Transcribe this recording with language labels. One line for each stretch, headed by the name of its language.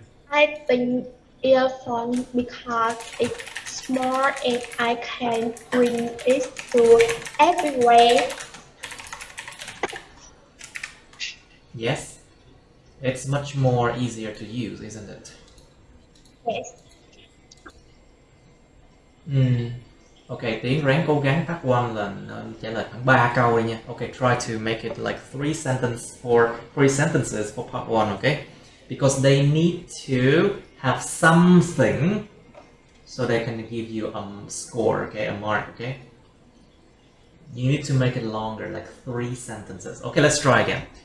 English: I think earphone because it's small and I can bring it to everywhere. Yes. It's much more easier to use, isn't it? Yes.
Vietnamese: Ok, Tiến ráng cố gắng part 1 là trả lời khoảng 3 câu đi nha.
English: Ok, try to make it like 3 sentences for part 1, okay? Because they need to have something so they can give you a score, okay, a mark, okay? You need to make it longer, like 3 sentences. Okay, let's try again.